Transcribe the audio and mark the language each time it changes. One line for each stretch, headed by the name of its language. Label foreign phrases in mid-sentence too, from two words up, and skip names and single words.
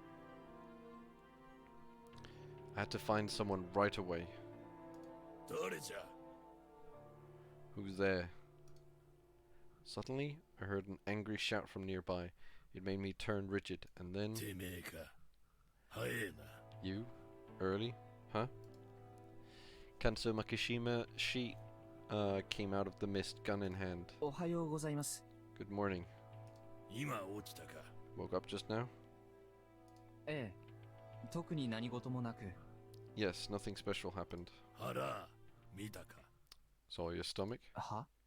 English: I had to find someone right away. Who's there? Suddenly, I heard an angry shout from nearby. It made me turn rigid, and then... You? Early? Huh? Kanso Makishima, she came out of the mist, gun in hand. Good morning. Woke up just now? Yes, nothing special happened. Saw your stomach? Huh?